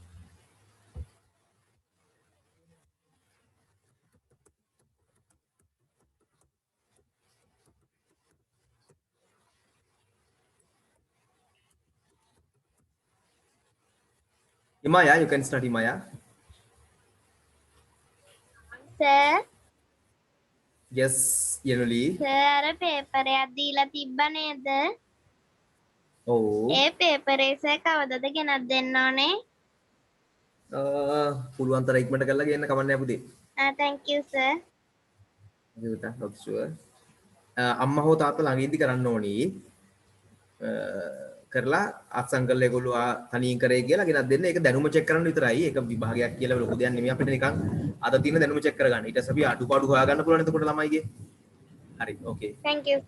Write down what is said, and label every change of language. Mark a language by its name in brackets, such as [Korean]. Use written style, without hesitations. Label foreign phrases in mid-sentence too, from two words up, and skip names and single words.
[English] Imaya, you can start, Imaya. Sir, Yes, Yenuli. [Sinhala] sir අර පේපර් එකක් දීලා තිබ්බ නේද? [English] Oh. [Sinhala] ඒ පේපර් එක සර් කවදද ගෙනත් දෙන්න ඕනේ? පුළුවන් තරම් ඉක්මනට කරලා ගේන්න කමන්නේ පුතේ. [English] Thank you sir. ඒක not sure. [Sinhala] අම්මා හෝ තාත්තා ළඟ ඉඳි කරන්න ඕනි. කරලා අත්සන් කරලා ඒගොල්ලෝ තනියෙන් කරේ කියලා ගෙනත් දෙන්න. ඒක දැනුම චෙක් කරන්න විතරයි. ඒක විභාගයක් කියලා ලොකු දෙයක් නෙමෙයි අපිට නිකන් අද තියෙන දැනුම චෙක් කරගන්න. ඊට පස්සේ අපි අඩුපාඩු හොයාගන්න පුළුවන් එතකොට ළමයිගේ. හරි. [English] Okay. Thank you.